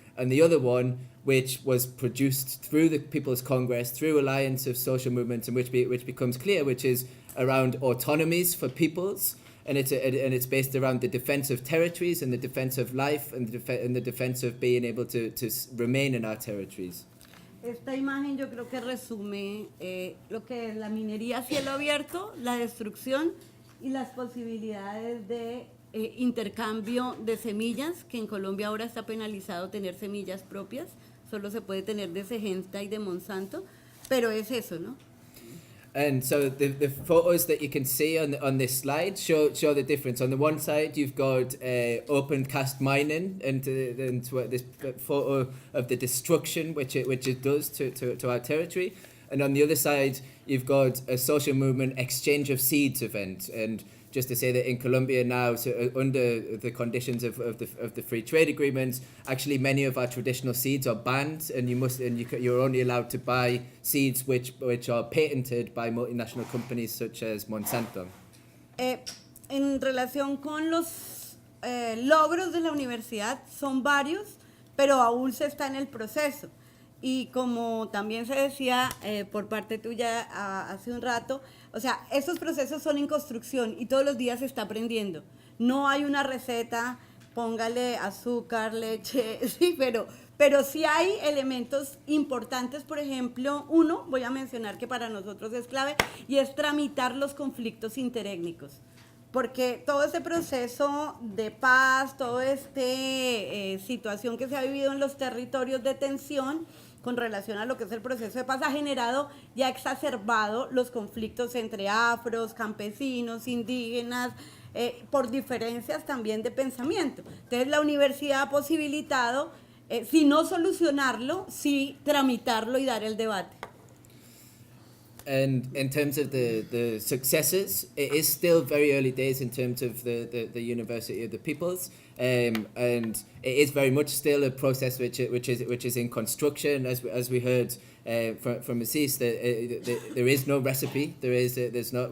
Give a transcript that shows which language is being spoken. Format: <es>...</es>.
<en>And the other one, which was produced through the People's Congress, through alliance of social movements, and which becomes clear, which is around autonomies for peoples, and it's based around the defense of territories and the defense of life and the defense of being able to remain in our territories.</en> <es>Esta imagen yo creo que resume lo que es la minería a cielo abierto, la destrucción y las posibilidades de intercambio de semillas, que en Colombia ahora está penalizado tener semillas propias, solo se puede tener de Syngenta y de Monsanto, pero es eso, ¿no?</es> <en>And so the photos that you can see on this slide show the difference. On the one side, you've got open cast mining, and this photo of the destruction which it does to our territory. And on the other side, you've got a social movement exchange of seeds event. And just to say that in Colombia now, so under the conditions of the free trade agreements, actually many of our traditional seeds are banned, and you're only allowed to buy seeds which are patented by multinational companies such as Monsanto.</en> <es>En relación con los logros de la universidad, son varios, pero aún se está en el proceso. Y como también se decía por parte tuya hace un rato, o sea, estos procesos son en construcción y todos los días se está aprendiendo. No hay una receta, póngale azúcar, leche, sí, pero sí hay elementos importantes. Por ejemplo, uno, voy a mencionar que para nosotros es clave, y es tramitar los conflictos interétnicos. Porque todo este proceso de paz, toda esta situación que se ha vivido en los territorios de tensión con relación a lo que es el proceso de paz ha generado y ha exacerbado los conflictos entre afros, campesinos, indígenas, por diferencias también de pensamiento. Entonces la universidad ha posibilitado, si no solucionarlo, sí tramitarlo y dar el debate.</es> <en>And in terms of the successes, it is still very early days in terms of the University of the Peoples, and it is very much still a process which is in construction. As we heard from Assis, there is no recipe. There's not.</en>